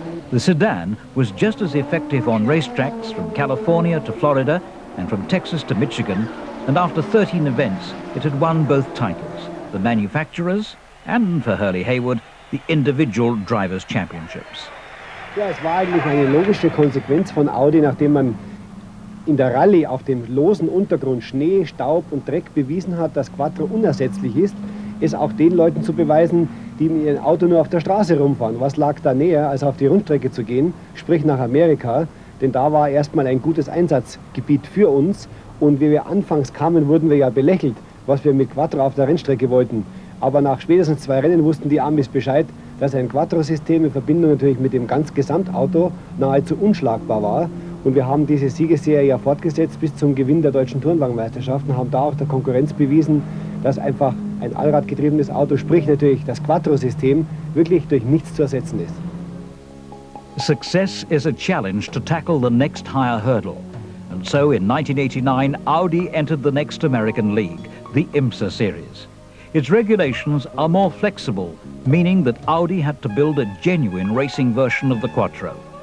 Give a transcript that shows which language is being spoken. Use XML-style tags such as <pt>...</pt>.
<en>The sedan was just as effective on racetracks from California to Florida and from Texas to Michigan, and after 13 events it had won both titles, the manufacturers and, for Hurley Haywood, the individual drivers' championships.</en> <de>Ja, es war eigentlich eine logische Konsequenz von Audi, nachdem man in der Rallye auf dem losen Untergrund Schnee, Staub und Dreck bewiesen hat, dass Quattro unersetzlich ist, es auch den Leuten zu beweisen, die mit ihrem Auto nur auf der Straße rumfahren. Was lag da näher, als auf die Rundstrecke zu gehen, sprich nach Amerika, denn da war erstmal ein gutes Einsatzgebiet für uns, und wie wir anfangs kamen, wurden wir ja belächelt, was wir mit Quattro auf der Rennstrecke wollten. Aber nach spätestens 2 Rennen wussten die Amis Bescheid, dass ein Quattro-System in Verbindung natürlich mit dem ganz Gesamtauto nahezu unschlagbar war. Und wir haben diese Siegesserie ja fortgesetzt bis zum Gewinn der deutschen Tourenwagenmeisterschaften, haben da auch der Konkurrenz bewiesen, dass einfach ein allradgetriebenes Auto, sprich natürlich das Quattro-System, wirklich durch nichts zu ersetzen ist.</de> <en>Success is a challenge to tackle the next higher hurdle. And so in 1989, Audi entered the next American league, the IMSA series. Its regulations are more flexible, meaning that Audi had to build a genuine racing version of the Quattro.</en>